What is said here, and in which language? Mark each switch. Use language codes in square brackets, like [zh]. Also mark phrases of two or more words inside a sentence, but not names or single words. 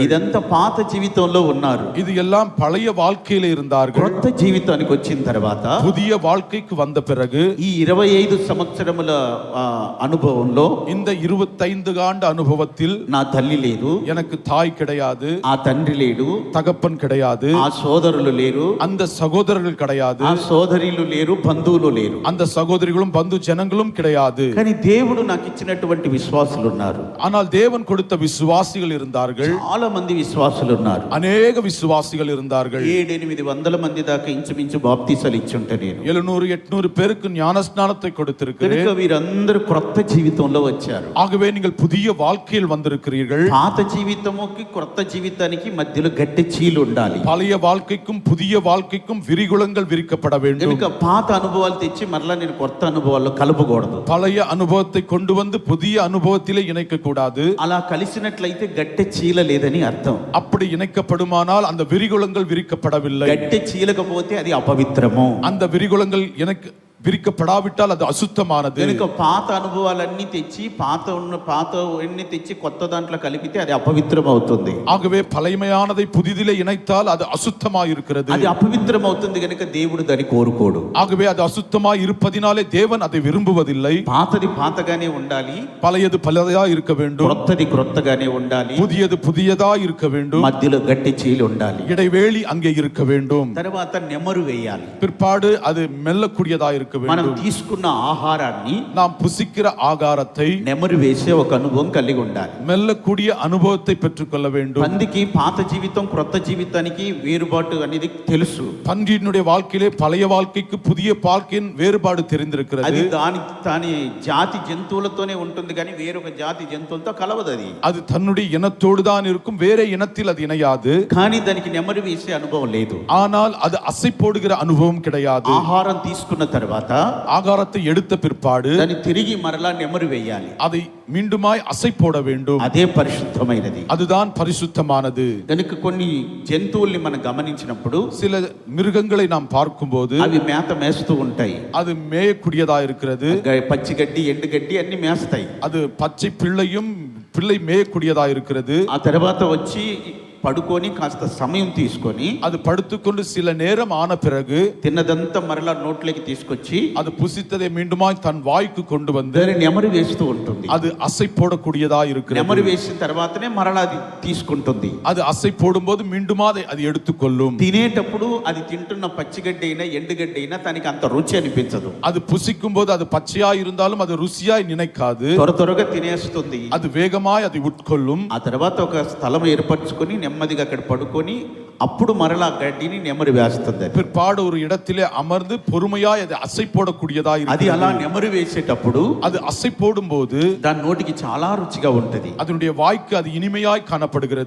[te] ఇదంతా పాత జీవితంలో ఉన్నారు. [ta] இது எல்லாம் பழைய வாழ்க்கையில இருந்தார்கள். [te] క్రొత్త జీవితానికి వచ్చిన తర్వాత [ta] புதிய வாழ்க்கைக்கு வந்த பிறகு [te] ఈ 25 సంవత్సరముల అనుభవంలో [ta] இந்த 25 ஆண்டு அனுபவத்தில் [te] నా తల్లి లేదు, [ta] எனக்கு தாய் கிடையாது, [te] ఆ తండ్రి లేడు, [ta] தகப்பன் கிடையாது, [te] ఆ సోదరులు లేరు, [ta] அந்த சகோதரர்கள் கிடையாது, [te] ఆ సోదరీలు లేరు, బంధువులు లేరు, [ta] அந்த சகோதரிகளும் பந்து ஜனங்களும் கிடையாது. [te] కానీ దేవుడు నాకు ఇచ్చినటువంటి విశ్వాసులు ఉన్నారు. [ta] ஆனால் தேவன் கொடுத்த விசுவாசிகள் இருந்தார்கள். [te] చాలా మంది విశ్వాసులు ఉన్నారు. [ta] அநேக விசுவாசிகள் இருந்தார்கள். [te] 700-800 మంది దాకా ఇంచుమించు బాప్తీసాలు ఇచ్చుంటే నేను [ta] 700-800 பேருக்கு ஞானஸ்நானத்தை கொடுத்திருக்கிறேன். [te] కనుక వీరందరూ క్రొత్త జీవితంలో వచ్చారు. [ta] ஆகவே நீங்கள் புதிய வாழ்க்கையில் வந்திருக்கிறீர்கள். [te] పాత జీవితముకి క్రొత్త జీవితానికి మధ్యలో గట్టి చీలు ఉండాలి. [ta] பழைய வாழ்க்கைக்கும் புதிய வாழ்க்கைக்கும் விரிகுளங்கள் விரிக்கப்பட வேண்டும். [te] కనుక పాత అనుభవాలు తెచ్చి మరలా నేను కొత్త అనుభవాల్లో కలపకూడదు. [ta] பழைய அனுபவத்தை கொண்டு வந்து புதிய அனுபவத்திலே இணைக்க கூடாது. [te] అలా కలిసినట్లయితే గట్టి చీల లేదని అర్థం. [ta] அப்படி இணைக்கப்படுமானால் அந்த விரிகுளங்கள் விரிக்கப்படவில்லை. [te] గట్టి చీలకపోతే అది అపవిత్రము. [ta] அந்த விரிகுளங்கள் எனக்கு விரிக்கப்படாவிட்டால் அது அசுத்தமானது. [te] కనుక పాత అనుభవాలన్నీ తెచ్చి పాత తెచ్చి కొత్త దాంట్లో కలిపితే అది అపవిత్రం అవుతుంది. [ta] ஆகவே பழைமையானதை புதிதிலே இணைத்தால் அது அசுத்தமாய் இருக்கிறது. [te] అది అపవిత్రం అవుతుంది కనుక దేవుడు దాన్ని కోరుకోడు. [ta] ஆகவே அது அசுத்தமாய் இருப்பதினாலே தேவன் அதை விரும்புவதில்லை. [te] పాతది పాతగానే ఉండాలి, [ta] பழையது பழையதாய் இருக்க வேண்டும், [te] క్రొత్తది క్రొత్తగానే ఉండాలి, [ta] புதியது புதியதாய் இருக்க வேண்டும், [te] మధ్యలో గట్టి చీలు ఉండాలి, [ta] இடைவேளி அங்கே இருக்க வேண்டும், [te] తర్వాత నెమరు వేయాలి. [ta] பிற்பாடு அது மெல்லக்கூடியதாய் இருக்க [te] మనం [ta] வேண்டும். [te] తీసుకున్న ఆహారాన్ని [ta] நாம் புசிக்கிற ஆகாரத்தை [te] నెమరు వేసే ఒక అనుభవం కలిగి ఉండాలి. [ta] மெல்லக்கூடிய அனுபவத்தை பெற்றுக்கொள்ள வேண்டும். [te] పందికి పాత జీవితం క్రొత్త జీవితానికి వేరుబాటు అనేది తెలుసు. [ta] பன்றியினுடைய வாழ்க்கையிலே பழைய வாழ்க்கைக்கு புதிய வாழ்க்கையின் வேறுபாடு தெரிந்திருக்கிறது. [te] అది దాని జాతి జంతువులతోనే ఉంటుంది కానీ వేరొక జాతి జంతువులతో కలవదు. [ta] அது தன்னுடைய இனத்தோடு தான் இருக்கும், வேற இனத்தில் அது இணையாது. [te] కానీ దానికి నెమరు వేసే అనుభవం లేదు. [ta] ஆனால் அது அசை போடுகிற அனுபவம் கிடையாது. [te] ఆహారం తీసుకున్న తర్వాత [ta] ஆகாரத்தை எடுத்த பிற்பாடு [te] దాన్ని తిరిగి మరలా నెమరు వేయాలి. [ta] அதை மீண்டுமாய் அசை போட வேண்டும். [te] అదే పరిశుద్ధమైనది. [ta] அதுதான் பரிசுத்தமானது. [te] కనుక కొన్ని జంతువుల్ని మనం గమనించినప్పుడు [ta] சில மிருகங்களை நாம் பார்க்கும்போது [te] అవి మేత మేస్తూ ఉంటాయి. [ta] அது மேயக்கூடியதா இருக்கிறது. [te] పచ్చిగడ్డి ఎండుగడ్డి అన్ని మేస్తాయి. [ta] அது பச்சை பிள்ளை மேயக்கூடியதா இருக்கிறது. [te] ఆ తర్వాత వచ్చి పడుకొని కాస్త సమయం తీసుకొని [ta] அது படுத்துக்கொண்டு சில நேரம் ஆன பிறகு [te] తిన్నదంతా మరలా నోట్లోకి తీసుకొచ్చి [ta] அது புசித்ததை மீண்டுமாய் தன் வாய்க்கு கொண்டு வந்து [te] దాన్ని నెమరు వేస్తూ ఉంటుంది. [ta] அது அசை போடக்கூடியதா இருக்கிறது. [te] నెమరు వేసిన తర్వాతనే మరలా అది తీసుకుంటుంది. [ta] அது அசை போடும்போது மீண்டுமா அது எடுத்துக்கொள்ளும். [te] తినేటప్పుడు అది తింటున్న పచ్చిగడ్డి అయినా ఎండుగడ్డి అయినా తనకి అంత రుచి అనిపించదు. [ta] அது புசிக்கும் போது அது பச்சையா இருந்தாலும் அது ருசியாய் நினைக்காது. [te] త్వరగా తినేస్తుంది. [ta] அது வேகமாய் அதை உட்கொள்ளும். [te] ఆ తర్వాత ఒక స్థలం ఏర్పరచుకొని నెమ్మదిగా అక్కడ పడుకొని అప్పుడు మరలా గడ్డిని నెమరు వేస్తుంది. [ta] பிற்பாடு ஒரு இடத்திலே அமர்ந்து பொறுமையாய் அதை அசை போடக்கூடியதா [te] అది [ta] இருக்கிறது. [te] అలా నెమరు వేసేటప్పుడు [ta] அது అసை போடும்போது [te] దాని నోటికి చాలా రుచిగా ఉంటది. [ta] அதனுடைய வாய்க்கு அது இனிமையாய் காணப்படுகிறது.